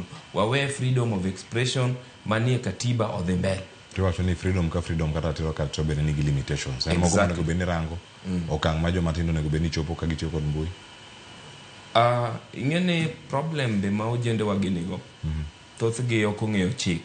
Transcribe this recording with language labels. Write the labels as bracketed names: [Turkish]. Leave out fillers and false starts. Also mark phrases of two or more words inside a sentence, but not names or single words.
[Luo (Kenya and Tanzania)] Wawe [English] freedom of expression [Luo (Kenya and Tanzania)] manie katiba odhi mbele. Tiwacho ni freedom kata tiro kata bene nigi limitations. En moko nego bene rango. Okang' ma joma tindo nego bene chopo ka gitiyo kod mbui. Ing'eni problem be ma ojende waginigo. Thothgi ok ong'eyo chik.